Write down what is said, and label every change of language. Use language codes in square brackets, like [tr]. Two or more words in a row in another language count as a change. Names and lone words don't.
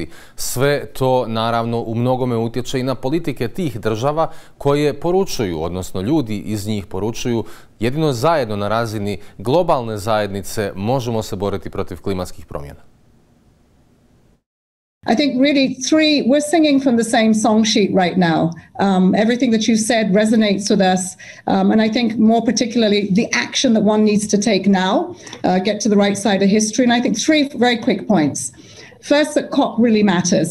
[hr] Sve to naravno u mnogome utječe i na politike tih država koje poručuju, odnosno ljudi iz njih poručuju, jedino zajedno na razini globalne zajednice možemo se boriti protiv klimatskih promjena. [en] I think really we're singing from the same song sheet right now. Everything that you've said resonates with us. And I think more particularly the action that one needs to take now, get to the right side of history. And I think three very quick points. First, that COP really matters.